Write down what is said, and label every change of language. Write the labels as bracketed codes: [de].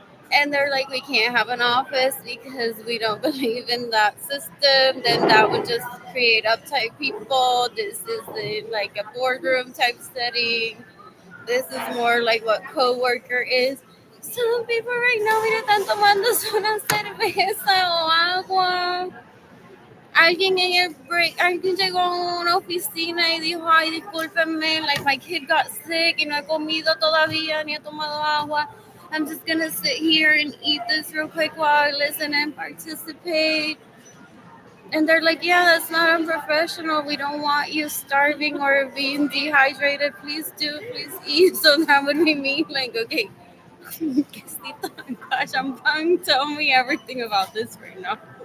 [en] And they're like, we can't have an office because we don't believe in that system. Then that would just create uptight people. This is like a boardroom type setting. This is more like what coworker is. Some people right now, [es] mira, están tomando una cerveza o agua. Alguien en el break, alguien llegó a una oficina y dijo, ay, discúlpenme, [en] like my kid got sick [es] y no he comido todavía ni he tomado agua. [en] I'm just gonna sit here and eat this real quick while I listen and participate. And they're like, yeah, that's not unprofessional. We don't want you starving or being dehydrated. Please do, please eat. So that would be me, like, okay, quesito, champagne, tell me everything about this right now.